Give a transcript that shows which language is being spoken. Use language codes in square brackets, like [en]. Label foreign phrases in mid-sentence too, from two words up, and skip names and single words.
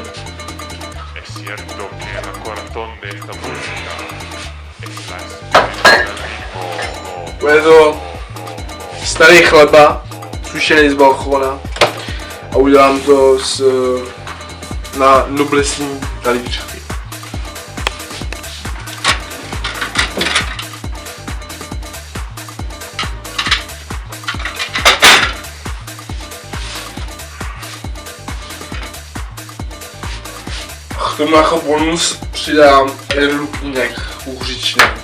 [es] Es cierto que la corazón de esta música es la expresión del ritmo. [cs] Bude to starý chleba, sušený z balkona a udělám to na noblesní talířky. K tomu jako bonus přidám jeden lupínek uhřičný.